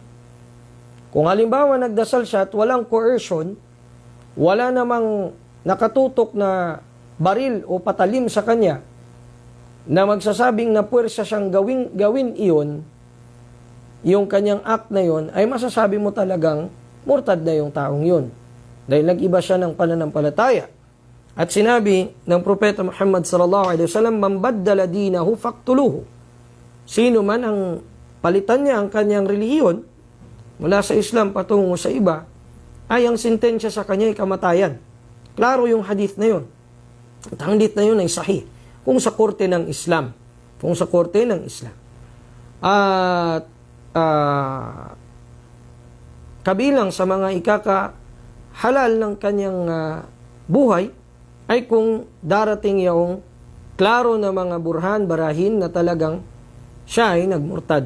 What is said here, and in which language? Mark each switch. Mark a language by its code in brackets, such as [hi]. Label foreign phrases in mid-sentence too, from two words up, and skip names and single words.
[tl] Kung halimbawa nagdasal siya at walang coercion, wala namang nakatutok na baril o patalim sa kanya na magsasabing na puwersa siyang gawin iyon, yung kanyang act na yon, ay masasabi mo talagang murtad na yung taong yun. Dahil nag-iba siya ng pananampalataya. At sinabi ng Propeta Muhammad [ar] صلى الله عليه وسلم, "من بدل دينه فاقتلوه." [tl] Sino man ang palitan niya ang kanyang relihiyon mula sa Islam patungo sa iba, ay ang sentensya sa kanya ay kamatayan. Klaro yung hadith na yun. At ang hadith na yun ay sahih. Kung sa korte ng Islam. At kabilang sa mga ikaka-halal ng kanyang buhay, ay kung darating yung klaro na mga burhan, barahin na talagang siya ay nagmurtad.